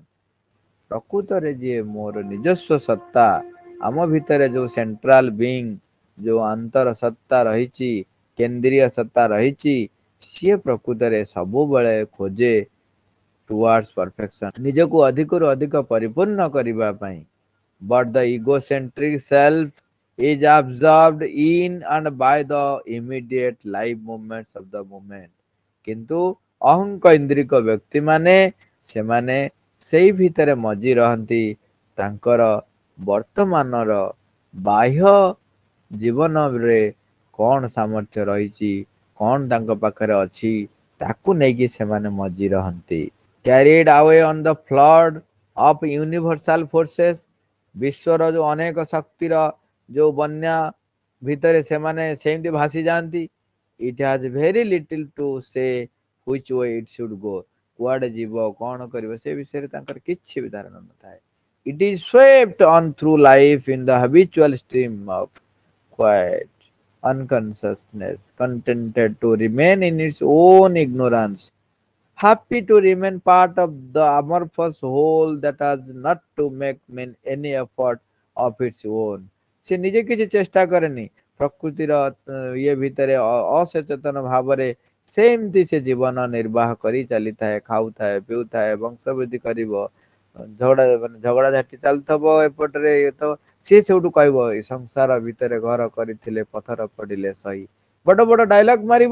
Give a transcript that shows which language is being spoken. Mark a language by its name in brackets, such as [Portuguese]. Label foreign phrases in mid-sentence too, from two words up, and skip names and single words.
[Odia] ପ୍ରକୃତରେ ଯିଏ ମୋର ନିଜସ୍ୱ ସତ୍ତା, ଆମ ଭିତରେ ଯୋଉ [English] central being, [Odia] ଯୋଉ ଅନ୍ତର ସତ୍ତା ରହିଛି, କେନ୍ଦ୍ରୀୟ ସତ୍ତା ରହିଛି, ସିଏ ପ୍ରକୃତରେ ସବୁବେଳେ ଖୋଜେ [English] towards perfection, [Odia] ନିଜକୁ ଅଧିକରୁ ଅଧିକ ପରିପୂର୍ଣ୍ଣ କରିବା ପାଇଁ। [English] but the egocentric self is absorbed in and by the immediate life movements of the moment। [Odia] କିନ୍ତୁ ଅହଙ୍କ ଇନ୍ଦ୍ରିକ ବ୍ୟକ୍ତି ମାନେ, ସେମାନେ ସେଇ ଭିତରେ ମଜି ରହନ୍ତି, ତାଙ୍କର ବର୍ତ୍ତମାନର ବାହ୍ୟ ଜୀବନରେ କଣ ସାମର୍ଥ୍ୟ ରହିଛି, କଣ ତାଙ୍କ ପାଖରେ ଅଛି, ତାକୁ ନେଇକି ସେମାନେ ମଜି ରହନ୍ତି। [English] carried away on the flood of universal forces। [Odia] ବିଶ୍ୱର ଯୋଉ ଅନେକ ଶକ୍ତିର ଯୋଉ ବନ୍ୟା ଭିତରେ ସେମାନେ ସେମିତି ଭାସି ଯାଆନ୍ତି। [English] it has very little to say which way it should go। [Odia] କୁଆଡେ ଯିବ, କଣ କରିବ, ସେ ବିଷୟରେ ତାଙ୍କର କିଛି ବି ଧାରଣା ନଥାଏ। [English] it is swept on through life in the habitual stream of quiet unconsciousness, contented to remain in its own ignorance, happy to remain part of the amorphous whole that has not to make any effort of its own। [Odia] ସେ ନିଜେ କିଛି ଚେଷ୍ଟା କରେନି, ପ୍ରକୃତିର ଇଏ ଭିତରେ ଅସଚେତନ ଭାବରେ ସେମିତି ସେ ଜୀବନ ନିର୍ବାହ କରି ଚାଲିଥାଏ, ଖାଉଥାଏ, ପିଉଥାଏ, ବଂଶବୃଦ୍ଧି କରିବ, ଝଗଡା ଝାଟି ଚାଲୁଥିବ ଏପଟରେ, ଇଏ ତ ସିଏ ସେଇଠୁ କହିବ, ଏ ସଂସାର ଭିତରେ ଘର କରିଥିଲେ ପଥର ପଡିଲେ ସହି, ବଡ ବଡ ଡାଇଲଗ ମାରିବ।